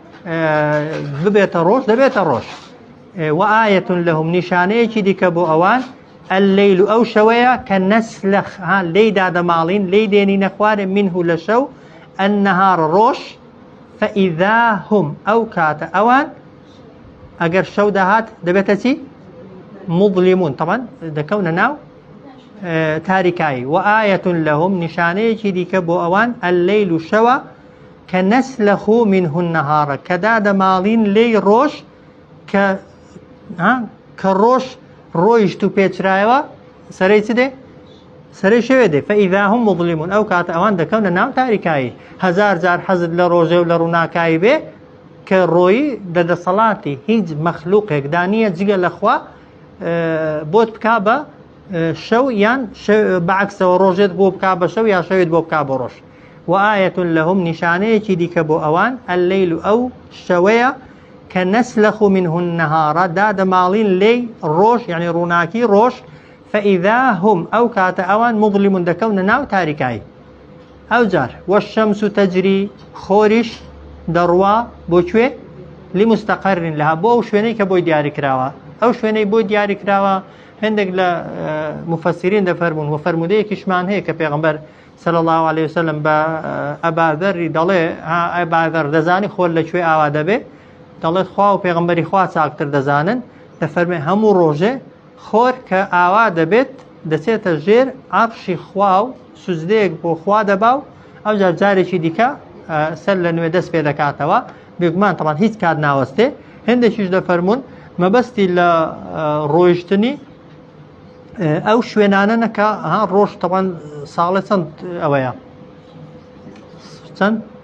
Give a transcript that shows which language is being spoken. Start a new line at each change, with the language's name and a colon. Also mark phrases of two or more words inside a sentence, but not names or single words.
Central Kurdish: ببێتە ڕۆژ دەبێتە ڕۆژ
Arabic: وآية لهم
Central Kurdish: نیشانەیەکی دیکە بۆ ئەوان الليل ئەو شەوەیە کە نەسلەخ لێیدا دەماڵین لێی دێنینە خوارێ منه لە شەو النهار ڕۆژ
Arabic: فإذا هم
Central Kurdish: ئەو کاتە ئەوان ئەگەر شەو دەهات دەبێتە چی مظلمون طبعا دەکەونە ناو تاریکایی
Arabic: وآية لهم
Central Kurdish: نشانەیەکی دیکە بۆ ئەوان الليل شەوە کە
Arabic: نەسلەخ منه النهار
Central Kurdish: کە دادەماڵین لێی ڕۆژ کە ڕۆژ ڕۆیشت و پێچرایەوە سەرەی چ دێ سەرەی شەوێ دێ
Arabic: فإذا هم مظلمون
Central Kurdish: ئەو کاتە ئەوان دەکەونە ناو تاریکایی هەزار جار حەزت لە ڕۆژێ و لە ڕووناکایی بێ کە ڕۆیی دەدەسەڵاتی هیچ مەخلوقێکدا نییە جگە لەخوا بۆت بکا بە شەو یان بەعکسەوە ڕۆژێت بۆ بکا بە شەو یا شەوێت بۆ بکا بە ڕۆژ
Arabic: وآية لهم
Central Kurdish: نشانەیەکی دیکە بۆ ئەوان الليل ئەو شەوەیە کە
Arabic: نەسلەخ منه النهار
Central Kurdish: دادەماڵین لێی ڕۆژ یعنی ڕووناکی ڕۆژ
Arabic: فإذا هم
Central Kurdish: ئەو کاتە ئەوان مظلمون دەکەونە ناو تاریکایی ئەو جار
Arabic: والشەمس تەجری
Central Kurdish: خۆریش دەڕوا بۆ کوێ
Arabic: لمستقرن لەها
Central Kurdish: بۆ ئەو شوێنەی کە بۆی دیاری کراوە ئەو شوێنەی بۆی دیاری کراوە هەندێک لە مفەسرین دەفەرمون و فەرمودەیەکیشمان هەیە کە پێغەمبەر
Arabic: صلى الله عليه وسلم
Central Kurdish: بە ئەباذەری دەڵێ ئەباذەر دەزانی خۆر لەکوێ ئاوا دەبێ دەڵێت خوا و پێغەمبەری خوا چاکتر دەزانن دەفەرمێ هەموو ڕۆژێ خۆر کە ئاوا دەبێت دەچێتە ژێر عەرشی خوا و سوزدەیەک بۆ خوا دەبا و ئەو جار جارێکی دیکە سەر لە نوێ دەست پێ دەکاتەوە بێگومان تەمان هیچ کات ناوەستێ هەندێکیش دەفەرمون مەبەستی لە ڕۆیشتنی ئەو شوێنانە نەکە ڕۆژ تەوان ساڵێ چەند ئەوەیە چەند